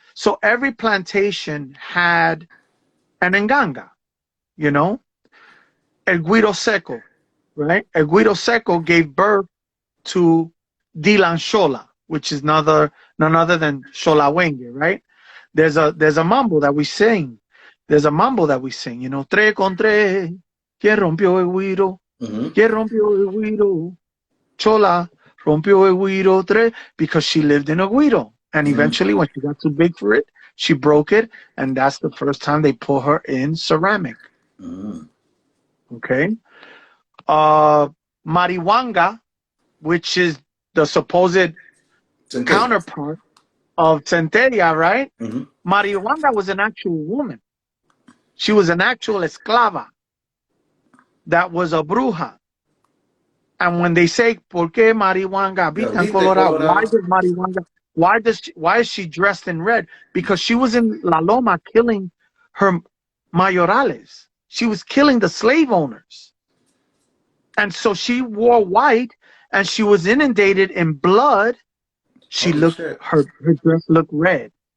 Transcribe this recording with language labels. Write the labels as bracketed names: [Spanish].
[English] So every plantation had an nganga, you know. El Guiro Seco, right? El Guiro Seco gave birth to Dilan Shola, which is none other than Shola Wenge, right? There's a mambo that we sing. You know, [Spanish] tres con tres, ¿quién rompió el guiro? ¿Quién rompió el guiro? Chola rompió el guiro tres, [English] because she lived in a guiro. And eventually, when she got too big for it, she broke it, and that's the first time they put her in ceramic. Okay. Mariwanga, which is the supposed counterpart of Santeria, right? Mariwanga was an actual woman. She was an actual esclava that was a bruja. And when they say, [Spanish] ¿Por qué Mariwanga habitan Colorado? [English] Why does Mariwanga? Why is she dressed in red? Because she was in La Loma killing her mayorales. She was killing the slave owners. And so she wore white, and she was inundated in blood. She her dress looked red.